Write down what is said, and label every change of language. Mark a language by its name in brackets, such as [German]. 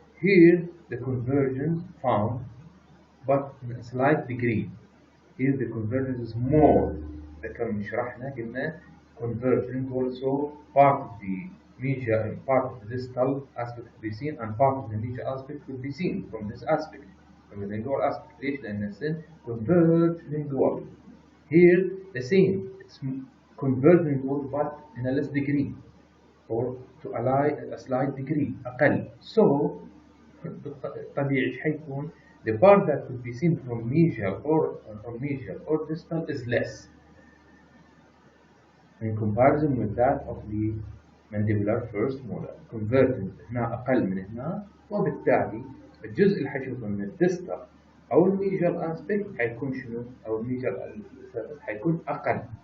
[English] Here the convergence found, but in a slight degree. Here the convergence is more. [Arabic] ذكرنا شرحنا قلنا [English] converged lingual, so part of the medial and part of the distal aspect could be seen, and part of the medial aspect could be seen from this aspect, from the lingual aspect. [Arabic] ليش؟ لأن السن converged lingually. [English] Here the same, it's converged lingual but in a less degree, or to a slight degree [Arabic] أقل. [English] So [Arabic] طبيعي ايش حيكون؟ [English] The part that could be seen from medial or distal is less in comparison with that of the mandibular first molar. [Arabic] Convergent هنا أقل من هنا، وبالتالي الجزء اللي حيشوفه من الديستال أو الميجال aspect حيكون شنو؟ أو الميجال حيكون أقل.